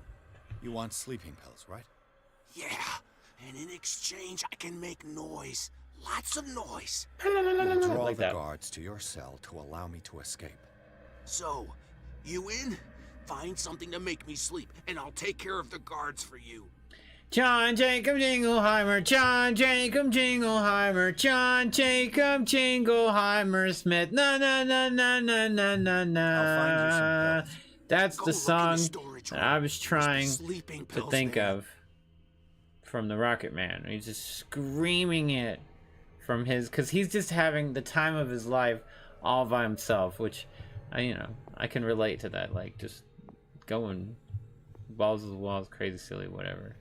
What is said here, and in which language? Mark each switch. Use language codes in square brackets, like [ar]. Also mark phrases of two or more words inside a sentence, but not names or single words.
[en] You want sleeping pills, right? Yeah, And in exchange, I can make noise. Lots of noise. You'll draw Like the that. guards to your cell to allow me to escape. So, you in? Find something to make me sleep, and I'll take care of the guards for you. John Jacob Jingleheimer, John Jacob Jingleheimer, John Jacob Jingleheimer Smith. Na na na na na na na na. That's the song that I was trying to think of from the Rocket Man. He's just screaming it from his, because he's just having the time of his life all by himself, which I can relate to that, like just going balls to the walls, crazy, silly, whatever.